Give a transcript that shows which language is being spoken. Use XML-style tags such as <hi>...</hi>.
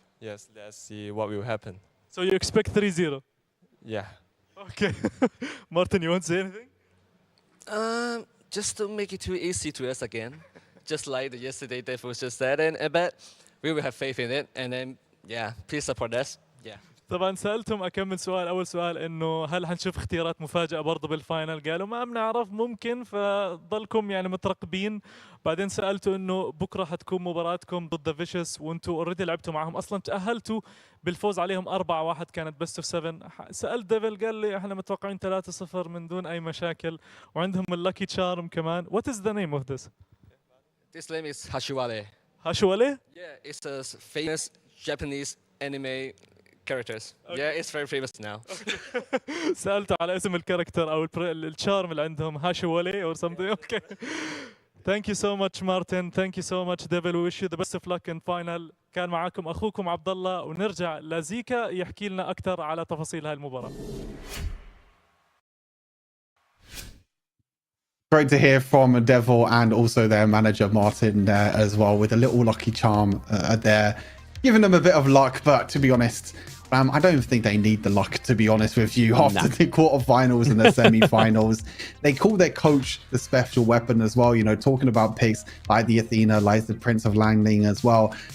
<en>Yes, let's see what will happen. So you expect 3-0? Yeah. Okay. Martin, you want to say anything? Just to make it too easy to us again. Just like yesterday Dave was just said, but we will have faith in it. And then, yeah, please support us. Yeah.</en> <ar>طبعا سألتهم أكمل سؤال أول سؤال إنه هل حنشوف اختيارات مفاجئة برضه بالفاينل قالوا ما بنعرف ممكن فضلكم يعني مترقبين بعدين سألته إنه بكرة حتكون مباراتكم ضد فيشس وأنتوا اوريدي لعبتوا معهم أصلا تأهلتوا بالفوز عليهم 4-1 كانت بيست اوف 7 سألت ديفل قال لي احنا متوقعين 3-0 من دون أي مشاكل وعندهم اللاكي تشارم كمان</ar> <en>What is the name of this? This name is Hashiwale. Hashiwale? Yeah, it's a famous Japanese anime characters. Okay. Yeah, it's very famous now.</en> <ar>سألته على اسم الكاركتر أو التشارم اللي عندهم هاشيوالي</ar> <en>or something. Okay. Thank you so much Martin. Thank you so much Devil. We wish you the best of luck in final.</en> <ar>كان معاكم أخوكم عبد الله ونرجع لزيكا يحكي لنا أكثر على تفاصيل هاي المباراة.</ar> <en>Great to hear from Devil and also their manager Martin there as well with a little lucky charm there, giving them a bit of luck. But to be honest, I don't think they need the luck, to be honest with you. After the quarterfinals and the semi-finals, they call their coach the special weapon as well. You know, talking about picks like the Athena, like the Prince of Langling as well.</en>